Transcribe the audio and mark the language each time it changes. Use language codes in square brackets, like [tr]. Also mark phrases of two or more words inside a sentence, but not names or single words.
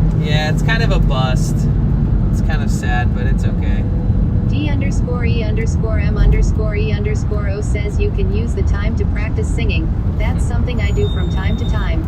[en] Yeah, it's kind of a bust. It's kind of sad, but it's okay. D_E_M_E_O says you can use the time to practice singing. That's something I do from time to time.